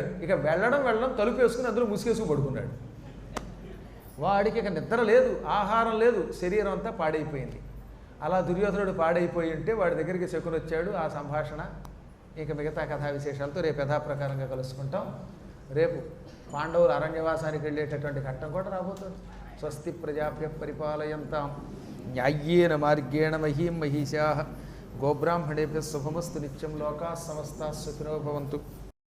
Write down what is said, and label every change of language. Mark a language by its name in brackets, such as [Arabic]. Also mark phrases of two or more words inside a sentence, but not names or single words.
[Telugu] ఇక వెళ్ళడం తలుపు వేసుకుని అందులో ముసుగేసుకు పడుకున్నాడు. వాడికి ఇక నిద్ర లేదు, ఆహారం లేదు, శరీరం అంతా పాడైపోయింది. అలా దుర్యోధనుడు పాడైపోయి ఉంటే వాడి దగ్గరికి శకుని వచ్చాడు. ఆ సంభాషణ ఇక మిగతా కథా విశేషాలతో రేపు యథాప్రకారంగా కలుసుకుంటాం. రేపు పాండవులు అరణ్యవాసానికి వెళ్ళేటటువంటి ఘట్టం కూడా రాబోతుంది. [Sanskrit] స్వస్తి ప్రజాభ్య పరిపాలయంతాం న్యాయ్యేన మార్గేణ మహీం మహిషాః గోబ్రాహ్మణేభ్యः శుభమస్తు నిత్యం. లోకాः సమస్తాः సుఖినో భవంతు.